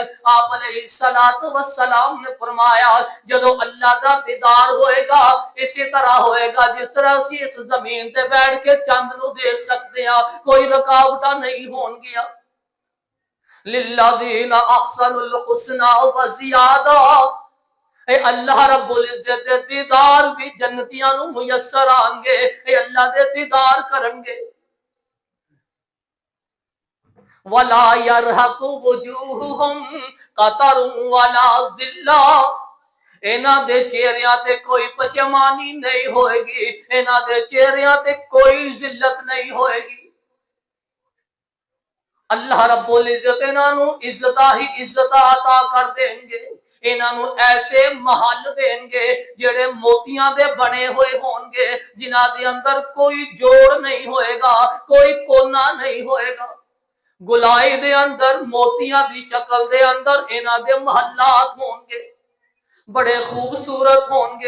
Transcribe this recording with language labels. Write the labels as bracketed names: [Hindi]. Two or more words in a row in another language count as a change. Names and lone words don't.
[Punjabi] آپ علیہ السلام نے فرمایا جدو اللہ دا دیدار ہوئے گا اسی طرح ہوئے گا جس طرح اسی اس زمین تے بیٹھ کے چند نو دیکھ سکتے ہیں کوئی رکاوٹاں نہیں ہون گیا۔ [Arabic] للذین احسنوا الحسنى وزیادہ [Punjabi] اے اللہ رب العزت دے دیدار بھی جنتیاں نو میسر آن گے اے اللہ دے دیدار کرن گے۔ [Arabic] ولا يرهق وجوههم قتر ولا ذلہ [Punjabi] انہاں دے چہریاں تے کوئی پشیمانی نہیں ہوئے گی انہاں دے چہریاں تے کوئی ذلت نہیں ہوئے گی۔ اللہ رب العزت انہاں نو عزت ہی عزت عطا کر دیں گے انہاں نو ایسے محل دیں گے جڑے موتیاں دے بنے ہوئے ہون گے جنہاں دے اندر کوئی جوڑ نہیں ہوئے گا کوئی کونا نہیں ہوئے گا گلائی دے اندر موتیاں دی شکل دے اندر انہاں دے محلات ہون گے بڑے خوبصورت ہون گے۔